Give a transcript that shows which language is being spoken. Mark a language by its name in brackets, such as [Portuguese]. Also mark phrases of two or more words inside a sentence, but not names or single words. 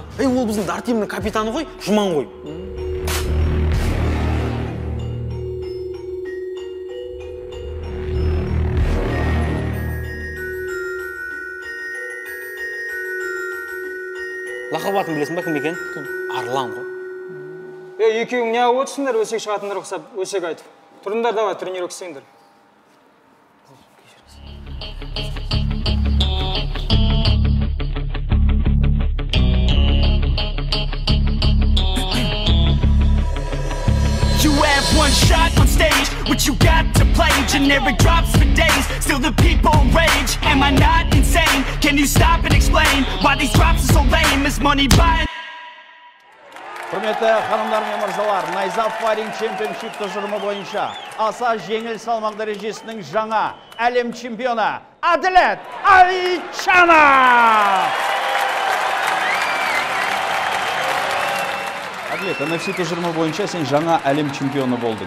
[Kazakh] Ол біздің дартимнің капитаны ғой, Жұман ғой. Лақап атын білесің ба, кім екен? Арлан ғой. Екеуің не алып отырсыңдар, өсек шығатындар ұқсап, өсек айтып. Тұрыңдар давай, тренировка істеңдер. [English] You have one shot on stage, what you got to play? Generic drops for days, still the people rage. Am I not insane? Can you stop and explain why these drops are so lame? Is money buying? [Kazakh] Құрметті ханымдар мен мырзалар, Найзап Файринг Чемпионшип тұжырымы бойынша аса жеңіл салмақ дәрежесінің жаңа әлем чемпионы Әділет Аличанов! Әділет, NFC тұжырымы бойынша сен жаңа әлем чемпионы болдың.